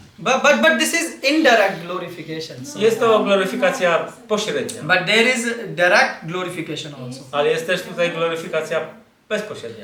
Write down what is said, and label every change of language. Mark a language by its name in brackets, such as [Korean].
[English] But this is indirect glorification. So. [Polish] Jest to gloryfikacja pośrednia, [English] But there is direct glorification also. [Polish] ale jest też tutaj gloryfikacja bezpośrednia.